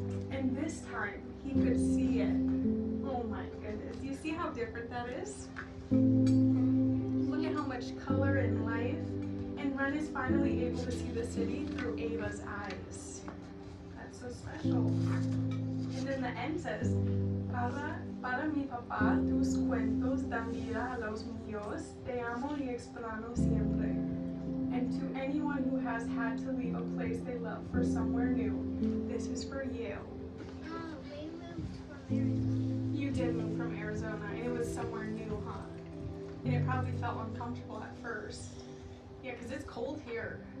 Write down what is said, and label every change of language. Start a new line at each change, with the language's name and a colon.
English: And this time, he could see it. Oh my goodness. Do you see how different that is? Look at how much color and life. And Ren is finally able to see the city through Ava's eyes. That's so special.
Spanish: And then the end says, para mi papá, tus cuentos dan vida a los míos. Te amo y extraño siempre.
English: And to anyone who has had to leave a place they love for somewhere new, this is for you. We moved from Arizona. You did move from Arizona, and it was somewhere new, huh? And it probably felt uncomfortable at first. Yeah, because it's cold here.